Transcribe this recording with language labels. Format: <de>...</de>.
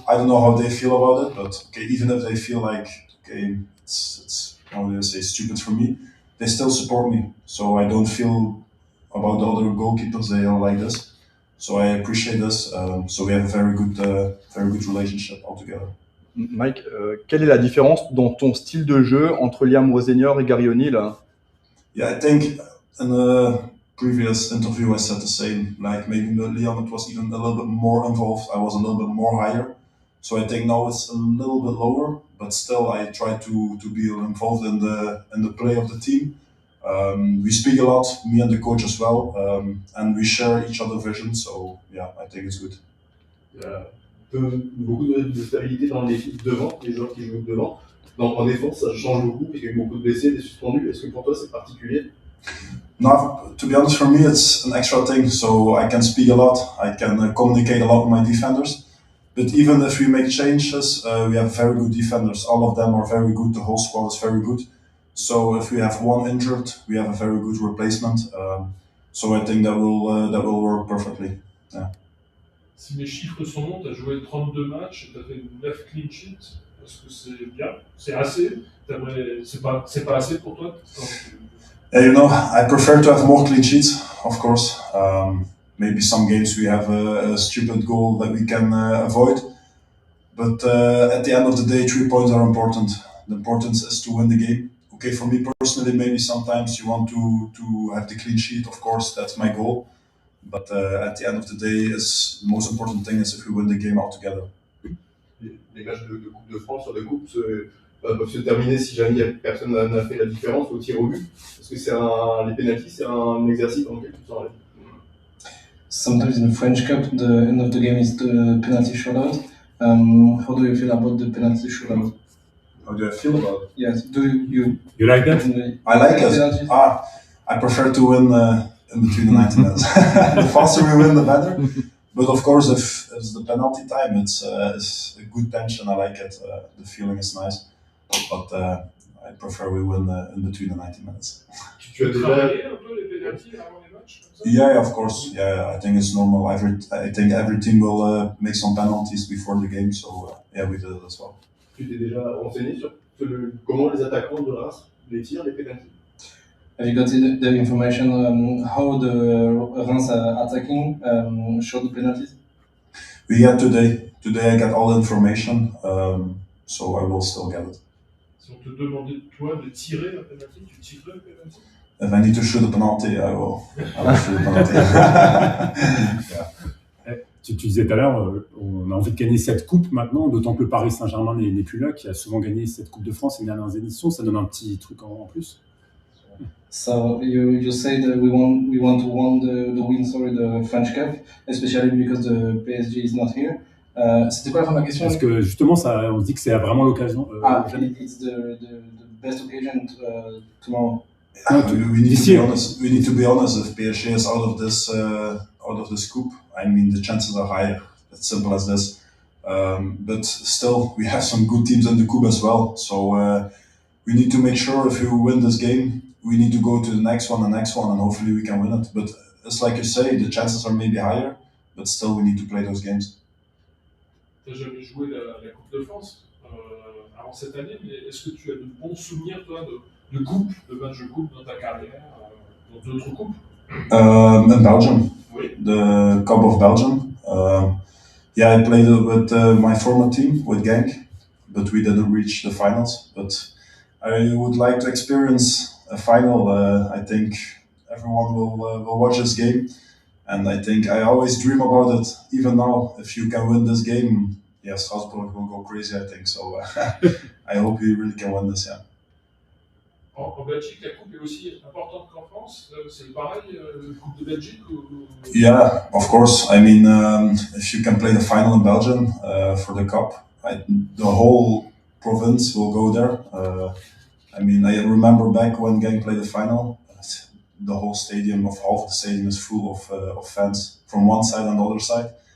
<en>I don't know how they feel about it, but okay, even if they feel like it's how do I say, stupid for me, they still support me. So I don't feel about the other goalkeepers, they are like this. So I appreciate this. So we have a very good relationship altogether.</en> <fr>Mike, quelle est la différence dans ton style de jeu entre Liam Rosenior et Gary O'Neill?</fr> <en>Yeah, I think in a previous interview I said the same. Like maybe Liam, it was even a little bit more involved. I was a little bit more higher. So I think now it's a little bit lower, but still I try to be involved in the play of the team. We speak a lot, me and the coach as well, and we share each other's vision. So yeah, I think it's good.</en> <fr>Il y a beaucoup de stabilité dans l'équipe devant, les joueurs qui jouent devant. En défense, ça change beaucoup, parce qu'il y a eu beaucoup de blessés, des suspendus. Est-ce que pour toi c'est particulier?</fr> <en>No, to be honest, for me it's an extra thing. So I can speak a lot, I can communicate a lot with my defenders. But even if we make changes, we have very good defenders. All of them are very good. The whole squad is very good. So if we have one injured, we have a very good replacement. So I think that will work perfectly. Yeah.</en> <fr>Si mes chiffres sont bons, tu as joué 32 matchs, tu as fait 9 clean sheets. Est-ce que c'est bien? C'est assez? C'est pas assez pour toi?</fr> <en>You know, I prefer to have more clean sheets, of course. Maybe some games we have a stupid goal that we can avoid. But at the end of the day, 3 points are important. The importance is to win the game. Okay, for me personally, maybe sometimes you want to have the clean sheet. Of course, that's my goal. But at the end of the day, the most important thing is if we win the game all together.</en> <fr>Les matchs de Coupe de France sur les coupes, peuvent se terminer si jamais personne n'a fait la différence au tir au but. Parce que les pénaltys, c'est un exercice dans lequel tu te sens à l'aise.</fr> <en>Sometimes in the French Cup, the end of the game is the penalty shootout. How do you feel about the penalty shootout? How do I feel about it? Yes, do you like that? I like it. I prefer to win in between the 90 minutes. The faster we win, the better. But of course, if it's the penalty time, it's a good tension. I like it. The feeling is nice. But I prefer we win in between the 90 minutes.</en> <fr>Tu as déjà travaillé un peu les pénaltys avant les matchs comme ça?</fr> <en>Yeah, of course. Yeah, I think it's normal. I think every team will make some penalties before the game. So yeah, we did it as well.</en> <fr>Tu t'es déjà renseigné sur comment les attaquants de Reims les tirent, les pénaltys?</fr> <en>have you got the information how the Reims attacking show the penalties? Yeah, today I got all the information. So I will still get it.</en> <fr>Si on te demandait toi de tirer la pénalty, tu tirerais le pénalty?</fr> <en>If I need to shoot a penalty, I will shoot a penalty. Yeah.</en> <fr>Tu disais tout à l'heure, on a envie de gagner cette coupe maintenant, d'autant que le Paris Saint-Germain n'est plus là, qui a souvent gagné cette Coupe de France les dernières éditions. Ça donne un petit truc en plus.</fr> <en>So you say that we want to win the French Cup, especially because the PSG is not here.</en> <fr>C'était quoi la fin de la question? Parce que justement, on se dit que c'est vraiment l'occasion.</fr> <en>It's the best occasion tomorrow. We need to be honest. If PSG is out of this coupe, I mean the chances are higher. It's simple as this. But still, we have some good teams in the coupe as well. So we need to make sure if we win this game, we need to go to the next one, and hopefully we can win it. But it's like you say, the chances are maybe higher, but still we need to play those games.</en> <fr>Tu n'as jamais joué la Coupe de France avant cette année, mais est-ce que tu as de bons souvenirs, toi, de coupes, de matchs de coupe dans ta carrière, dans d'autres coupes?</fr> <en>In Belgium,</en> <fr>Oui.</fr> <en>the Cup of Belgium. Yeah, I played with my former team, with Genk, but we didn't reach the finals. But I would like to experience a final. I think everyone will watch this game, and I think I always dream about it. Even now, if you can win this game, yeah, Strasbourg will go crazy. I think so. I hope we really can win this. Yeah.</en> <fr>En Belgique, la coupe est aussi importante qu'en France. C'est pareil, la Coupe de Belgique</fr> <en>Yeah, of course. I mean, if you can play the final in Belgium for the cup, the whole province will go there. I mean, I remember back when Genk played the final, the whole stadium, half the stadium is full of fans from one side and the other side.</en>